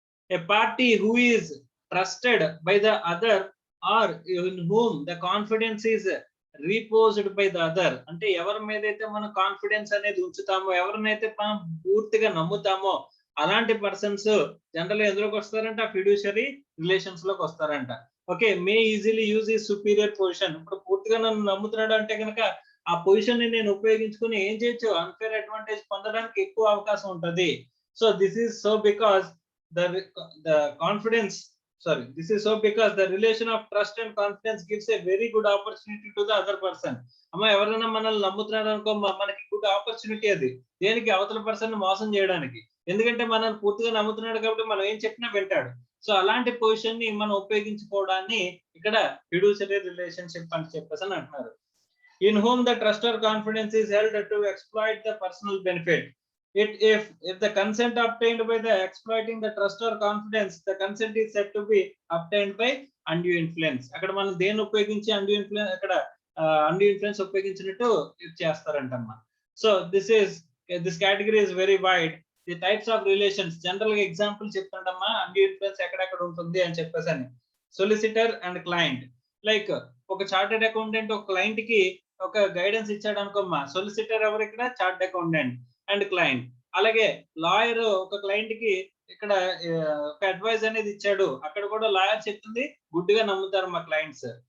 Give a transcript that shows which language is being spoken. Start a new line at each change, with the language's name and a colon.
English: A party who is trusted by the other or in whom the confidence is reposed by the other.
Telugu: అంటే ఎవరి మీద అయితే మనం confidence అనేది ఉంచుతామో, ఎవరినైతే మనం పూర్తిగా నమ్ముతామో అలాంటి పర్సన్స్ జనరల్ ఎందులోకి వస్తారంట, ఫిడ్యూషరీ రిలేషన్స్ లోకి వస్తారంట. ఓకే,
English: May easily use ఈ superior position.
Telugu: ఇప్పుడు పూర్తిగా నన్ను నమ్ముతున్నాడు అంటే కనుక ఆ పొజిషన్ ని నేను ఉపయోగించుకుని ఏం చేయొచ్చు, అన్ఫేర్ అడ్వాంటేజ్ పొందడానికి ఎక్కువ అవకాశం ఉంటది.
English: So this is so because the confidence, sorry, this is so because the relation of trust and confidence gives a very good opportunity to the other person.
Telugu: అమ్మ ఎవరైనా మనల్ని నమ్ముతున్నాడు అనుకో, మనకి గుడ్ ఆపర్చునిటీ అది దేనికి, అవతల పర్సన్ మోసం చేయడానికి. ఎందుకంటే మనల్ని పూర్తిగా నమ్ముతున్నాడు కాబట్టి మనం ఏం చెప్పినా వింటాడు. సో అలాంటి పొజిషన్ ని మనం ఉపయోగించుకోవడాన్ని ఇక్కడ ఫిడ్యూషరీ రిలేషన్షిప్ అని చెప్పేసి అంటున్నారు.
English: in whom the trust or confidence is held to exploit the personal benefit. If the consent obtained by the exploiting the trust or confidence, the consent is said to be obtained by undue influence.
Telugu: అక్కడ మనం దేన్ని ఉపయోగించి undue influence అక్కడ undue influence ఉపయోగించినట్టు చేస్తారంటమ్మా.
English: సో this category is very wide. The types of relations,
Telugu: general గా example చెప్తాడమ్మా undue influence ఎక్కడెక్కడ ఉంటుంది అని చెప్పేసి అని. సొలిసిటర్ అండ్ క్లయింట్, లైక్ ఒక చార్టెడ్ అకౌంటెంట్ ఒక క్లయింట్ కి ఒక గైడెన్స్ ఇచ్చాడు అనుకోమ్మా, సొలిసిటర్ ఎవరు ఇక్కడ? Chartered accountant and client. అలాగే లాయర్ ఒక క్లయింట్ కి ఇక్కడ ఒక అడ్వైస్ అనేది ఇచ్చాడు, అక్కడ కూడా లాయర్ చెప్తుంది గుడ్డిగా నమ్ముతారు మా క్లయింట్స్.